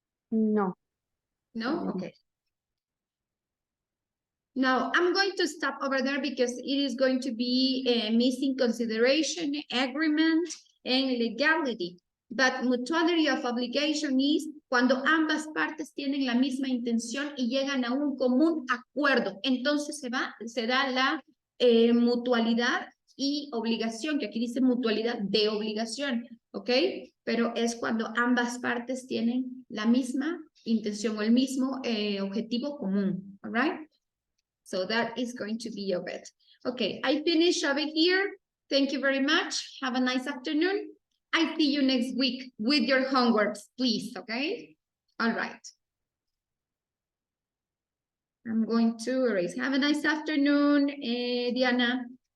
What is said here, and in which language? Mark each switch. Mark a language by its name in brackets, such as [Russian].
[English] No. No? Okay. Now, I'm going to stop over there because it is going to be missing consideration, agreement, and legality. But mutuality of obligation is [Spanish] cuando ambas partes tienen la misma intención y llegan a un común acuerdo. Entonces se da la mutualidad y obligación, que aquí dice mutualidad de obligación, ¿ok? Pero es cuando ambas partes tienen la misma intención o el mismo objetivo común, all right? [English] So that is going to be of it. Okay, I finish over here. Thank you very much. Have a nice afternoon. I see you next week with your homeworks, please, okay? All right. I'm going to erase. Have a nice afternoon, Diana.